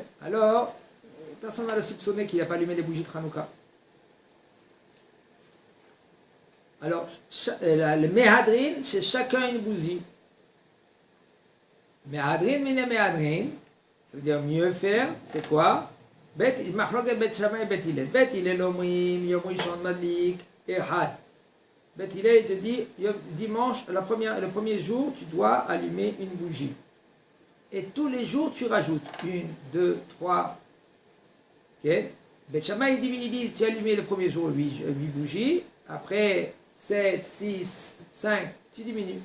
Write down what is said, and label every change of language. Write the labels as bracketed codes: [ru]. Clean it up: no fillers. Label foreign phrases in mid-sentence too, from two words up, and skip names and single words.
[fr] Alors, personne ne va le soupçonner qu'il n'a pas allumé les bougies de Hanouka. Alors, le mehadrin, c'est chacun une bougie. [he] מהדרין מן מהדרין, [fr] ça veut dire mieux faire, c'est quoi? Bet Shammai et Bet Hillel. [he] בית הלל אומרים יום ראשון מדליק אחד. [fr] Beth Hillel, il te dit, dimanche, le premier jour, tu dois allumer une bougie. Et tous les jours, tu rajoutes 1, 2, 3. Ok. Beth Shammai, il dit, tu as allumé le premier jour 8 bougies. Après 7, 6, 5, tu diminues.